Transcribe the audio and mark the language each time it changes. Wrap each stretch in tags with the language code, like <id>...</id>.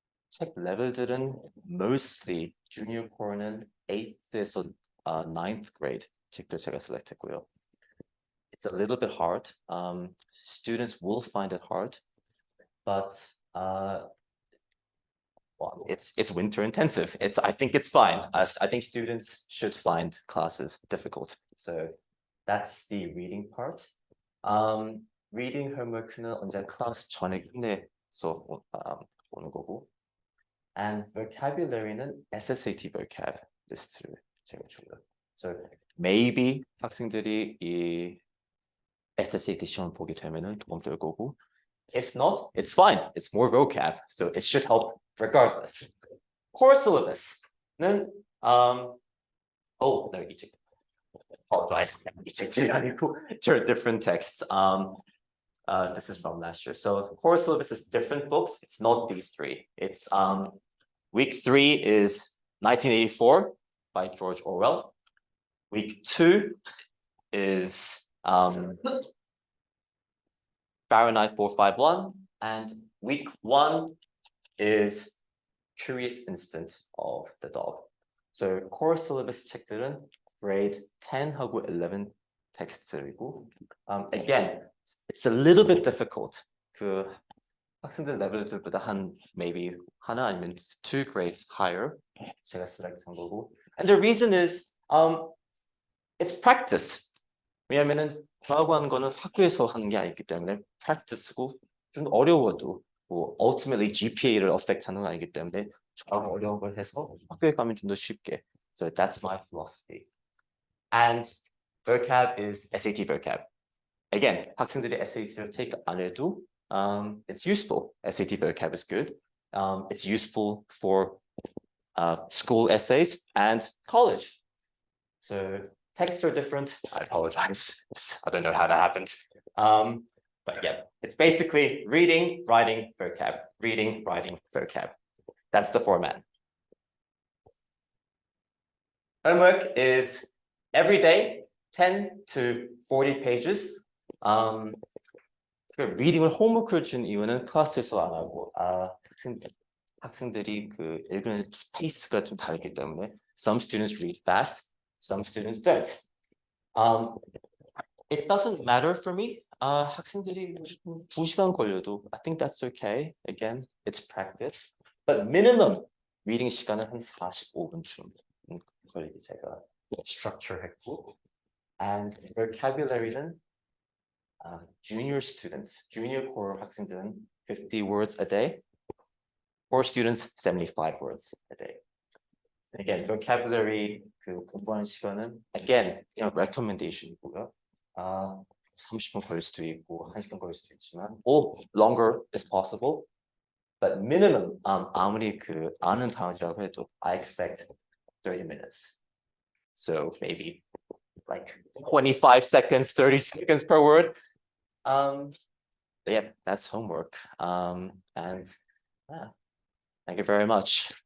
<ko>책 레벨들은 mostly junior core는 8th에서 9th grade 책들 제가 select했고요.</ko> <en>It's a little bit hard. Students will find it hard, but well, it's winter intensive. I think it's fine. I think students should find classes difficult. So that's the reading part.</en> <ko>Reading homework는 언제 클래스 전에 끝내서 오는 거고. And vocabulary는 SSAT vocab 리스트를 제가 줘요.</ko> <en>So maybe</en> <ko>학생들이 이 SSAT 시험 보게 되면은 도움 될 거고.</ko> <en>If not, it's fine. It's more vocab, so it should help regardless. Core syllabus는 no,</en> <ko>이 책.</ko> <en>Apologize.</en> <ko>이 책들이 아니고</ko> <en>they're different texts. This is from last year. So core syllabus is different books. It's not these three. It's week 3 is 1984 by George Orwell. Week 2 is Fahrenheit 451, and week 1 is Curious Instinct of the Dog. So core syllabus</en> <ko>책들은</ko> <en>grade</en> <ko>10하고 11 텍스트이고,</ko> <en>again, it's a little bit difficult.</en> <ko>그 학생들 레벨들보다 maybe 하나 아니면</ko> <en>2 grades higher</en> <ko>제가 select한 거고.</ko> <en>And the reason is it's practice.</en> <ko>왜냐면은 저하고 하는 거는 학교에서 하는 게 아니기 때문에 practice고 좀 어려워도 뭐 ultimately GPA를 affect하는 건 아니기 때문에 저하고 어려운 걸 해서 학교에 가면 좀 더 쉽게.</ko> <en>So that's my philosophy. And vocab is SAT vocab.</en> <ko>Again, 학생들이 SAT를 take 안 해도</ko> <en>it's useful. SAT vocab is good. It's useful for school essays and college. So texts are different. I apologize. I don't know how that happened. But yeah, it's basically reading, writing, vocab. Reading, writing, vocab. That's the format. Homework is every day, 10 to 40 pages.</en> <ko>리딩을 홈워크를 준 이유는 클래스에서 안 하고 학생들이 그 읽는 스페이스가 좀 다르기 때문에</ko> <en>some students read fast, some students don't. It doesn't matter for me.</en> <ko>학생들이 2시간 걸려도</ko> <en>I think that's okay. Again, it's practice. But minimum reading</en> <ko>시간은 한 45분쯤 걸리게 제가 structure 했고.</ko> <en>And vocabulary는 junior students, junior core</en> <ko>학생들은</ko> <en>50 words a day. Core students 75 words a day. Again, vocabulary</en> <ko>그 공부하는 시간은</ko> <en>again recommendation이고요.</en> <ko>30분 걸릴 수도 있고 1시간 걸릴 수도 있지만</ko> <en>or longer is possible. But minimum</en> <ko>아무리 그 아는 단어라고 해도</ko> <en>I expect 30 minutes. So maybe like 25 seconds, 30 seconds per word. Yeah, that's homework. And yeah, thank you very much.</en>